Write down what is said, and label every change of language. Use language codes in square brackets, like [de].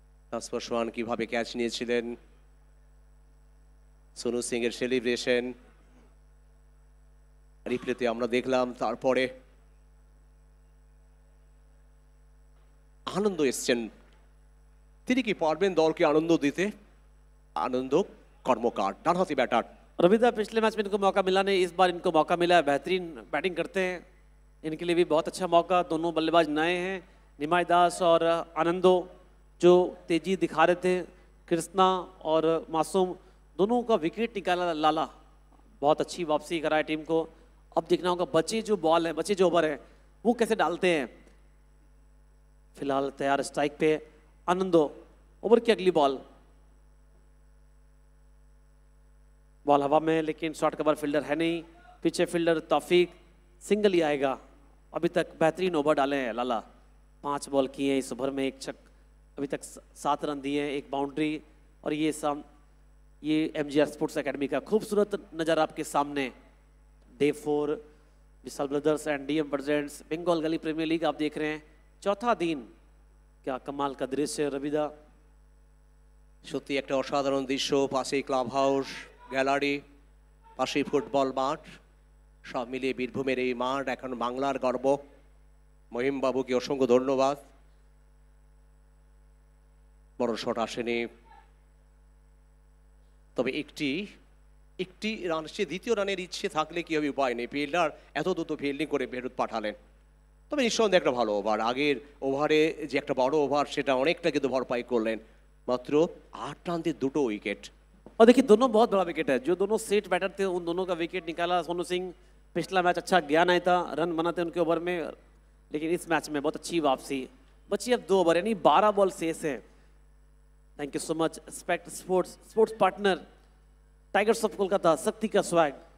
[bn] তাসফর সোহান কিভাবে ক্যাচ নিয়েছিলেন, সোনু সিং এর সেলিব্রেশন রিপ্লেতে আমরা দেখলাম। তারপরে আনন্দ এসছেন, তিনি কি পারবেন দলকে আনন্দ দিতে? আনন্দ কর্মকার, ডানহাতি ব্যাটার। [hi] रविदा पिछले मैच में इनको मौका मिला नहीं, इस बार इनको मौका मिला है, बेहतरीन बैटिंग करते हैं, इनके लिए भी बहुत अच्छा मौका। दोनों बल्लेबाज नए हैं, निमाई दास और आनंदो जो तेजी दिखा रहे थे, कृष्णा और मासूम दोनों का विकेट निकाला लाला, बहुत अच्छी वापसी कराए टीम को। अब देखना होगा बचे जो बॉल है, बचे जो ओवर है वो कैसे डालते हैं। फिलहाल तैयार स्ट्राइक पे आनंदो, ओवर की अगली बॉल, बॉल हवा में लेकिन शॉर्ट कवर फील्डर है नहीं, पीछे फील्डर तौफीक, सिंगल ही आएगा। अभी तक बेहतरीन ओवर डाले हैं लाला, 5 बॉल किए हैं इस ओवर में, 1 छक, अभी तक 7 रन दिए हैं, 1 बाउंड्री। और ये MGR स्पोर्ट्स एकेडमी का खूबसूरत नज़ारा आपके सामने। Day 4 Vishal brothers and DM presents Bengal गली प्रीमियर लीग आप देख रहे हैं, चौथा दिन। क्या कमाल का दृश्य रविदा, [bn] সত্যি একটা অসাধারণ দৃশ্য। পাশেই ক্লাব হাউস, গ্যালারি, পাশেই ফুটবল মাঠ, সব মিলিয়ে বীরভূমের এই মাঠ এখন বাংলার গর্ব। মহিমবাবুকে অসংখ্য ধন্যবাদ। বড় শট আসেনি, তবে একটি রান, সে দ্বিতীয় রানের ইচ্ছে থাকলে কি হবে, উপায় নেই। ফিল্ডার এত দ্রুত ফিল্ডিং করে ফেরত পাঠালেন, তবে নিঃসন্দেহে একটা ভালো ওভার। আগের ওভারে যে একটা বড় ওভার সেটা অনেকটা কিন্তু ভরপাই করলেন। মাত্র 8 রান দিয়ে 2 উইকেট। [hi] और देखिए दोनों बहुत बड़ा विकेट है, जो दोनों सेट बैटर थे उन दोनों का विकेट निकाला। सोनू सिंह पिछला मैच अच्छा गया नहीं था, रन बनाते उनके ओवर में, लेकिन इस मैच में बहुत अच्छी वापसी। बची अब 2 ओवर, यानी 12 बॉल शेष है। [en] thank you so much [hi] specs sports partner tigers of Kolkata, शक्ति का स्वैग।